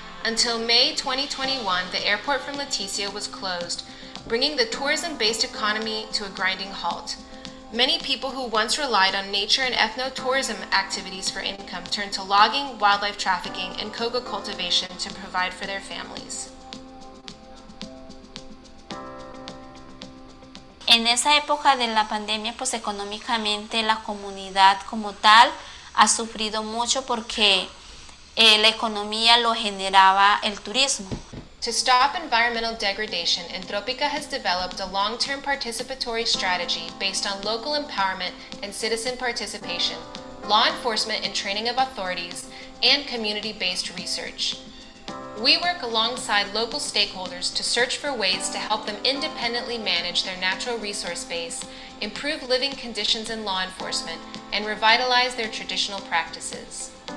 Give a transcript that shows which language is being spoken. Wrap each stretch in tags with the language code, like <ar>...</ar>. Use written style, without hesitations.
<en>Until May 2021, the airport from Leticia was closed, bringing the tourism-based economy to a grinding halt. Many people who once relied on nature and ethno-tourism activities for income turned to logging, wildlife trafficking, and coca cultivation to provide for their families.</en> <es>En esa época de la pandemia, pues económicamente la comunidad como tal ha sufrido mucho porque la economía lo generaba el turismo.</es> <en>To stop environmental degradation, Entrópica has developed a long-term participatory strategy based on local empowerment and citizen participation, law enforcement and training of authorities, and community-based research. We work alongside local stakeholders to search for ways to help them independently manage their natural resource base, improve living conditions in law enforcement, and revitalize their traditional practices.</en>